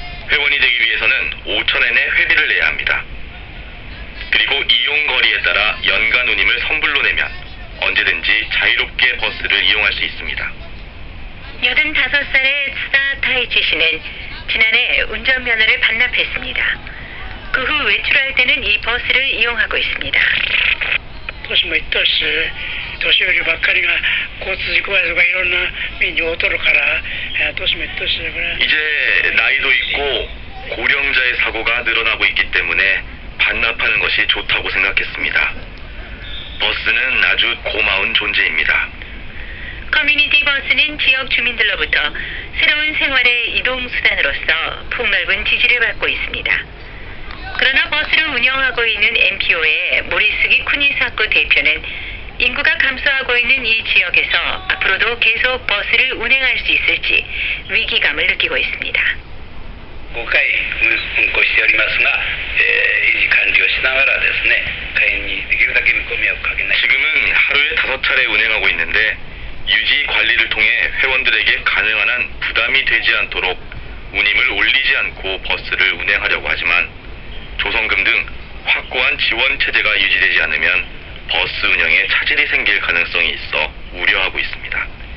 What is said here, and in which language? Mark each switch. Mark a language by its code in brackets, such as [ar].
[ko] 회원이 되기 위해서는 5,000엔의 회비를 내야 합니다. 그리고 이용 거리에 따라 연간 운임을 선불로 내면 언제든지 자유롭게 버스를 이용할 수 있습니다. 85살의 츠다 타이치 씨는 지난해 운전면허를 반납했습니다. 그 후 외출할 때는 이 버스를 이용하고 있습니다. [ja] 年もいったし、年寄りばっかりが交通事故やとかいろんな目に遭うとるから、年もいったしだから。 [ko] 이제 나이도 있고 고령자의 사고가 늘어나고 있기 때문에 반납하는 것이 좋다고 생각했습니다. 버스는 아주 고마운 존재입니다. 커뮤니티 버스는 지역 주민들로부터 새로운 생활의 이동 수단으로서 폭넓은 지지를 받고 있습니다. 그러나 버스를 운영하고 있는 MPO의 모리스기 쿠니사쿠 대표는 인구가 감소하고 있는 이 지역에서 앞으로도 계속 버스를 운행할 수 있을지 위기감을 느끼고 있습니다. [ja] 5回運行しておりますが、維持管理をしながらですね、会員にできるだけ見込みをかけない。 [ko] 지금은 하루에 5차례 운행하고 있는데 유지 관리를 통해 회원들에게 가능한 한 부담이 되지 않도록 운임을 올리지 않고 버스를 운행하려고 하지만 조성금 등 확고한 지원 체제가 유지되지 않으면 버스 운영에 차질이 생길 가능성이 있어 우려하고 있습니다.